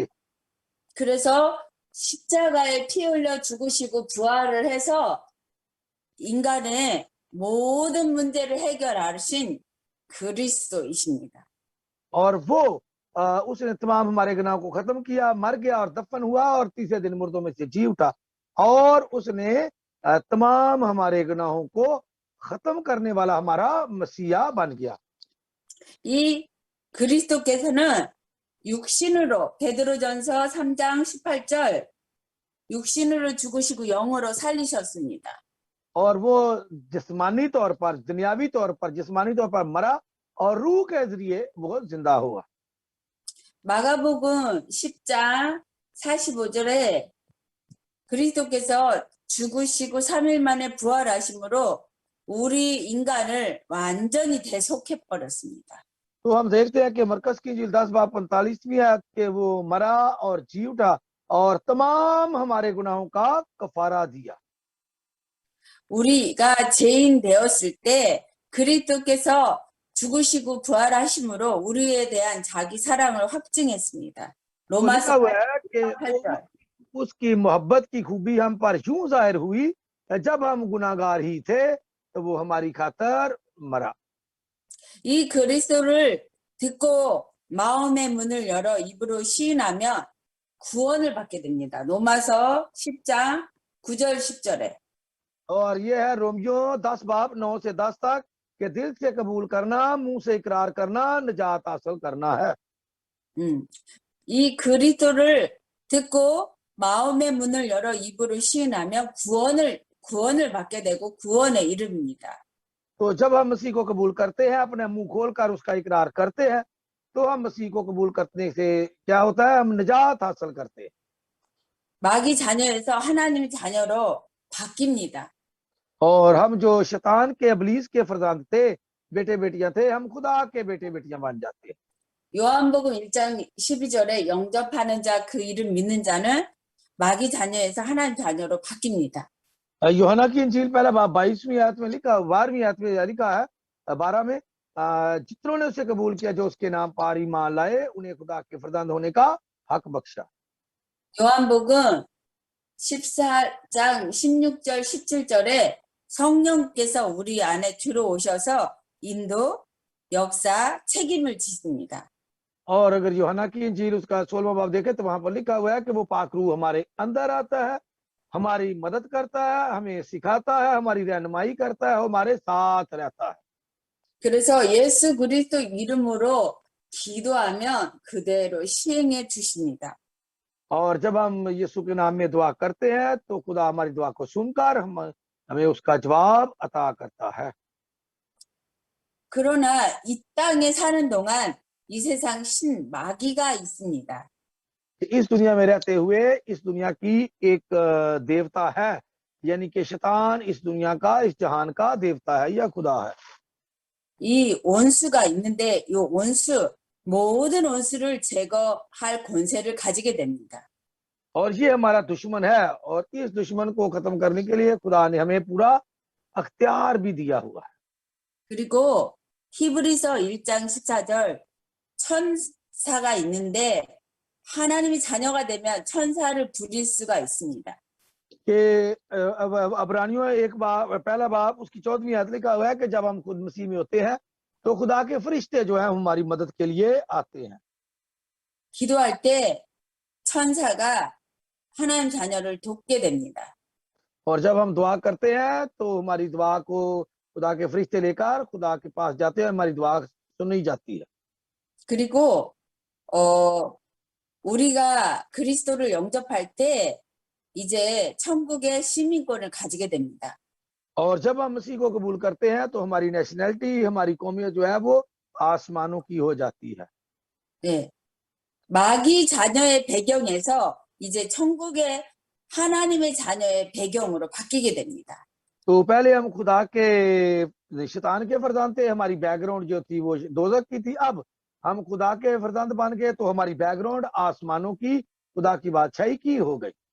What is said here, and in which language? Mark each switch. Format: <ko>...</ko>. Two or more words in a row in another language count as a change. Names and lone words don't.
<ko>그래서 십자가에 피 흘려 죽으시고 부활을 해서 인간의 모든 문제를 해결하신 그리스도이십니다.</ko> <ur>اور وہ اس نے تمام ہمارے گناہوں کو ختم کیا، مر گیا اور دفن ہوا اور تیسرے دن مردوں میں سے جی اٹھا اور اس نے تمام ہمارے گناہوں کو ختم کرنے والا ہمارا مسیحا بن گیا.</ur> <ko>이 그리스도께서는 육신으로 베드로전서 3장 18절 육신으로 죽으시고 영으로 살리셨습니다.</ko> <ur>اور وہ جسمانی طور پر دنیاوی طور پر جسمانی طور پر مرا اور روح کے ذریعے وہ زندہ ہوا.</ur> <ko>마가복음 10장 45절에 그리스도께서 죽으시고 3일 만에 부활하심으로 우리 인간을 완전히 대속해 버렸습니다.</ko> <ur>تو ہم دیکھتے ہیں کہ مرقس کی انجیل 10 باب 45ویں آیت کے وہ مرا اور جی اٹھا اور تمام ہمارے گناہوں کا کفارہ دیا.</ur> <ko>우리가 죄인 되었을 때 그리스도께서 죽으시고 부활하심으로 우리에 대한 자기 사랑을 확증했습니다. 로마서 8장.</ko> <ur>اس کی محبت کی خوبی ہم پر یوں ظاہر ہوئی جب ہم گناہگار ہی تھے تو وہ ہماری خاطر مرا.</ur> <ko>이 그리스도를 듣고 마음의 문을 열어 입으로 시인하면 구원을 받게 됩니다. 로마서 10장 9절 10절에.</ko> <ur>اور یہ ہے رومیوں 10 باب 9 سے 10 تک کہ دل سے قبول کرنا، منہ سے اقرار کرنا، نجات حاصل کرنا ہے.</ur> <ko>이 그리스도를 듣고 마음의 문을 열어 입으로 시인하면 구원을 받게 되고 구원에 이릅니다.</ko> <ur>تو جب ہم مسیح کو قبول کرتے ہیں، اپنے منہ کھول کر اس کا اقرار کرتے ہیں، تو ہم مسیح کو قبول کرنے سے کیا ہوتا ہے، ہم نجات حاصل کرتے ہیں.</ur> <ko>마귀 자녀에서 하나님 자녀로 바뀝니다.</ko> <ur>اور ہم جو شیطان کے ابلیس کے فرزند تھے، بیٹے بیٹیاں تھے، ہم خدا کے بیٹے بیٹیاں بن جاتے ہیں.</ur> <ko>요한복음 1장 12절에 영접하는 자 그 이름 믿는 자는 마귀 자녀에서 하나님 자녀로 바뀝니다.</ko> <ur>یوحنا کی انجیل پہلا باب 22ویں آیت میں لکھا، 12ویں آیت میں لکھا ہے 12 میں جتنوں نے اسے قبول کیا جو اس کے نام پر ایمان لائے انہیں خدا کے فرزند ہونے کا حق بخشا.</ur> <ko>요한복음 14장 16절 17절에 성령께서 우리 안에 들어오셔서 인도, 역사, 책임을 지십니다.</ko> <ur>اور اگر یوحنا کی انجیل اس کا 16واں باب دیکھیں تو وہاں پر لکھا ہوا ہے کہ وہ پاک روح ہمارے اندر آتا ہے، ہماری مدد کرتا ہے، ہمیں سکھاتا ہے، ہماری رہنمائی کرتا ہے، ہمارے ساتھ رہتا ہے.</ur> <ko>그래서 예수 그리스도 이름으로 기도하면 그대로 시행해 주십니다.</ko> <ur>اور جب ہم یسوع کے نام میں دعا کرتے ہیں تو خدا ہماری دعا کو سن کر ہمیں اس کا جواب عطا کرتا ہے.</ur> <ko>그러나 이 땅에 사는 동안 이 세상 신 마귀가 있습니다.</ko> <ur>اس دنیا میں رہتے ہوئے اس دنیا کی ایک دیوتا ہے یعنی کہ شیطان اس دنیا کا، اس جہان کا دیوتا ہے یا خدا ہے.</ur> <ko>이 원수가 있는데 이 원수, 모든 원수를 제거할 권세를 가지게 됩니다.</ko> <ur>اور یہ ہمارا دشمن ہے، اور اس دشمن کو ختم کرنے کے لیے خدا نے ہمیں پورا اختیار بھی دیا ہوا ہے.</ur> <ko>그리고 히브리서 1장 14절, 천사가 있는데 하나님이 자녀가 되면 천사를 부릴 수가 있습니다.</ko> <ur>کہ عبرانیوں ایک بار پہلا باب اس کی 14ویں آیت لکھا ہوا ہے کہ جب ہم خود مسیح میں ہوتے ہیں تو خدا کے فرشتے جو ہے ہماری مدد کے لیے آتے ہیں.</ur> <ko>기도할 때 천사가 하나님 자녀를 돕게 됩니다.</ko> <ur>اور جب ہم دعا کرتے ہیں تو ہماری دعا کو خدا کے فرشتے لے کر خدا کے پاس جاتے ہیں، ہماری دعا سنی جاتی ہے.</ur> <ko>그리고 우리가 그리스도를 영접할 때 이제 천국의 시민권을 가지게 됩니다.</ko> <ur>اور جب ہم مسیح کو قبول کرتے ہیں تو ہماری نیشنیلٹی، ہماری قومیت جو ہے وہ آسمانوں کی ہو جاتی ہے.</ur> <ko>네. 마귀 자녀의 배경에서 이제 천국의 하나님의 자녀의 배경으로 바뀌게 됩니다.</ko> <ur>تو پہلے ہم خدا کے شیطان کے فرزان تھے، ہماری بیک گراؤنڈ جو تھی وہ دوزخ کی تھی. اب ہم خدا کے فرزند بن گئے تو ہماری بیک گراؤنڈ آسمانوں کی، خدا کی بادشاہی کی ہو گئی.</ur>